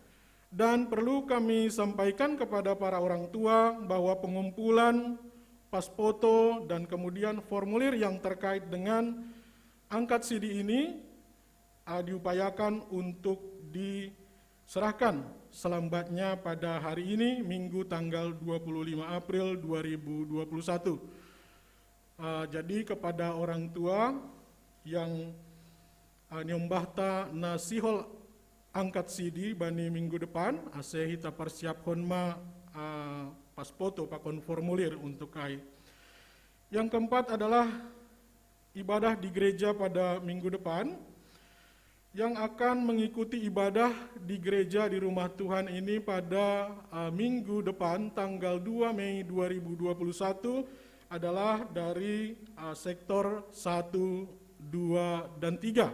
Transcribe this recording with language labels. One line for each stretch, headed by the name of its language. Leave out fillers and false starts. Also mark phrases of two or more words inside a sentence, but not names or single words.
Indonesian: Dan perlu kami sampaikan kepada para orang tua bahwa pengumpulan pas foto dan kemudian formulir yang terkait dengan angkat CD ini diupayakan untuk diserahkan selambatnya pada hari ini, Minggu tanggal 25 April 2021. Jadi kepada orang tua yang
Batak Simalungun: nyombahta nasihol
Indonesian: angkat CD bani minggu depan,
Batak Simalungun: ase hita persiap honma
Indonesian: pas foto pakon formulir untuk kai. Yang keempat adalah ibadah di gereja pada minggu depan, yang akan mengikuti ibadah di gereja di rumah Tuhan ini pada minggu depan tanggal 2 Mei 2021 adalah dari sektor 1, 2, dan 3.